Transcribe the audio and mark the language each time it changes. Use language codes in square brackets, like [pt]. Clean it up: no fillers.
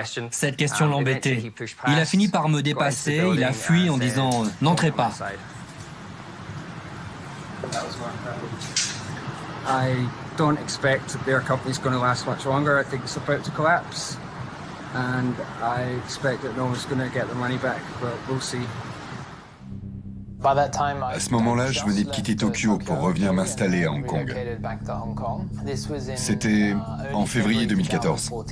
[fr] Cette question l'embêtait. Il a fini par me dépasser, il a fui en disant « N'entrez pas ». [en] I don't expect that their company's going to last much longer. I think it's about to collapse. And I expect that no one's going to get their money back, but we'll see. [fr] À ce moment-là, je venais de quitter Tokyo pour revenir m'installer à Hong Kong. C'était en février 2014.